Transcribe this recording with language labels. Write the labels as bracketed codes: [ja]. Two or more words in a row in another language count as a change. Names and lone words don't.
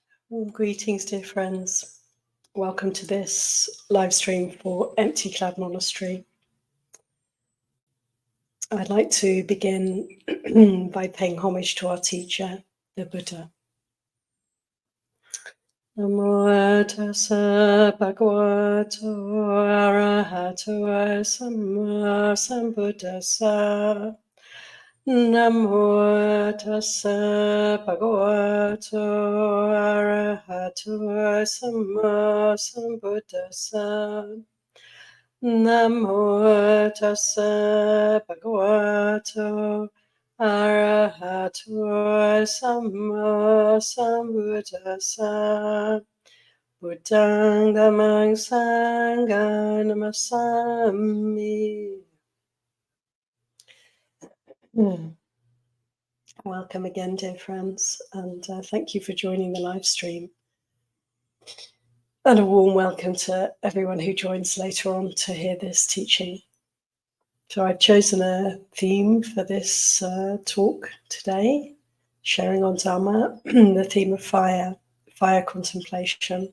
[en] Greetings, dear friends. Welcome to this live stream for Empty Cloud Monastery. I'd like to begin by paying homage to our teacher, the Buddha. [pi] Namo tassa bhagavato arahato samma sambuddhassa. Namo tassa bhagavato arahato samma sambuddhassa. Namo tassa bhagavato arahato samma sambuddhassa. Buddhang dhammang sanghang namasami. [en] Welcome again, dear friends, and thank you for joining the live stream. And a warm welcome to everyone who joins later on to hear this teaching. So I've chosen a theme for this talk today, sharing on Dhamma, the theme of fire contemplation.